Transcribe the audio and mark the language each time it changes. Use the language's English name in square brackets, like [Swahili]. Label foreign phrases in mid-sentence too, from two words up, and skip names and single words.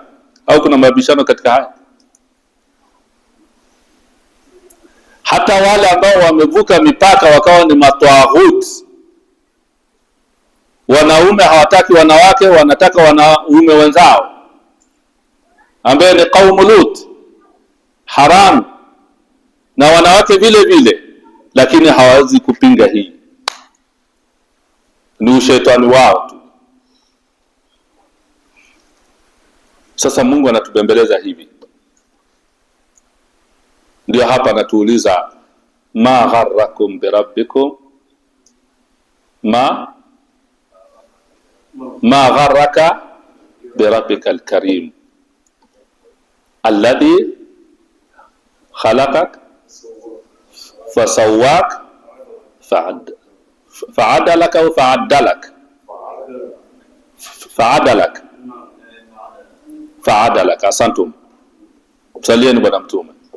[Swahili] Au kuna mabishano katika haya? Hata wale ambao wamevuka mipaka wakawa ni matwaghut, wanaume hawataki wanawake, wanataka wanaume wenzao, ambaye ni qaumu Lut, haram, na wanawake vile vile, lakini hawawezi kupinga hii. Ni ushetani wao tu. Sasa Mungu anatubembeleza hivi. Ndio hapa anatuuliza [Arabic] ما غرّكم بربّكم ما غرّك بربّك الكريم الذي خلقك فسوّاك فعدلك وفعدلك. Asantum. [Swahili] Msalieni bwana mtume.